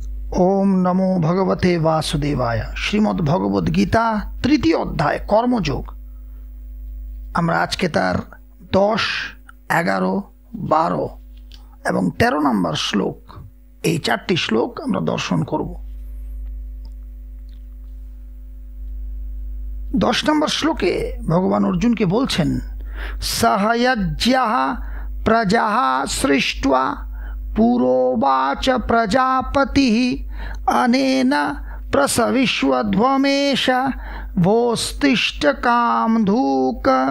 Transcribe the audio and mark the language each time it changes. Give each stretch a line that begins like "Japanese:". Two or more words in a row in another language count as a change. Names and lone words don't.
Sanskrit: ओम नमो भगवते वासुदेवाय। श्रीमद् भगवद गीता तृतीय अध्याय कर्मयोग।
Bangla: আমরা আজকে তার 10, 11, 12 এবং 13 নম্বর শ্লোক, এই 4টি শ্লোক আমরা দর্শন করব। 10 নম্বর শ্লোকে ভগবান অর্জুনকে বলছেন,
Sanskrit: সহয়জ্ঞः প্রজাः সৃष्ट्वा পুরোবাচ প্রজাপতি অনেন প্রসবিষ্বধ্বমেশ ভোস্তিষ্ঠ কামধূক।